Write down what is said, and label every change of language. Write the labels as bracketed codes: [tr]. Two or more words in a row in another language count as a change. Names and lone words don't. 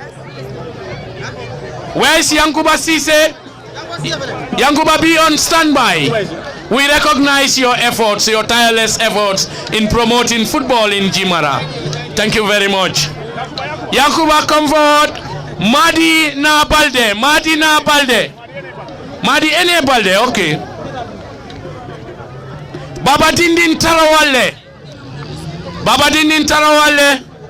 [en] Where is Yankuba Sise? Yankuba, be on standby. We recognize your efforts, your tireless efforts in promoting football in Jimara. Thank you very much. Yankuba, come forward. Madi na Balde. Madi na Balde. Madi ene Balde, okay. Baba Dindin Tarawale. Baba Dindin Tarawale.